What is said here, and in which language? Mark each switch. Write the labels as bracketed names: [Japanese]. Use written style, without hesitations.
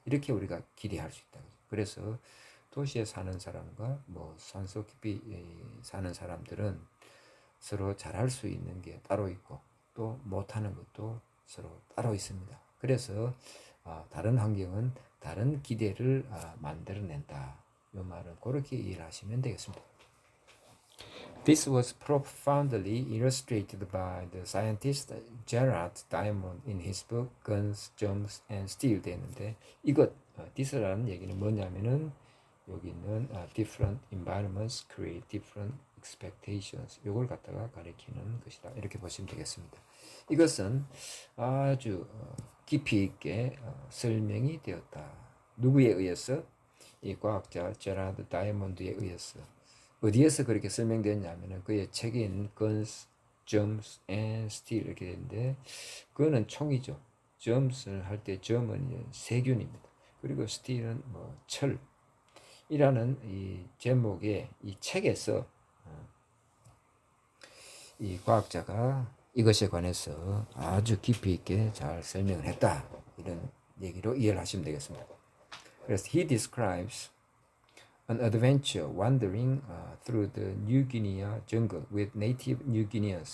[Korean] 이렇게 우리가 기대할 수 있다. 그래서 도시에 사는 사람과 뭐 산속 깊이 사는 사람들은 서로 잘할 수 있는 게 따로 있고 또 못하는 것도 서로 따로 있습니다. 그래서 다른 환경은 다른 기대를 만들어낸다. 이 말은 그렇게 이해를 하시면 되겠습니다. [English] This was profoundly illustrated by the scientist Gerard Diamond in his book Guns, Germs and Steel [Korean] 되는데 이것 this라는 얘기는 뭐냐면은 여기 있는 [English] different environments create different expectations [Korean] 요걸 갖다가 가리키는 것이다 이렇게 보시면 되겠습니다. 이것은 아주 깊이 있게 설명이 되었다. 누구에 의해서? 이 과학자 제라드 다이아몬드에 의해서. 어디에서 그렇게 설명되었냐면은 그의 책에 있는 Guns, Germs and Steel 이렇게 되는데 그거는 총이죠. Germs를 할 때 Germ은 세균입니다. 그리고 Steel은 뭐 철이라는 이 제목의 이 책에서 이 과학자가 이것에 관해서 아주 깊이 있게 잘 설명을 했다. 이런 얘기로 이해를 하시면 되겠습니다. [English] 그래서 he describes an adventure wandering through the New Guinea jungle with native New Guineans.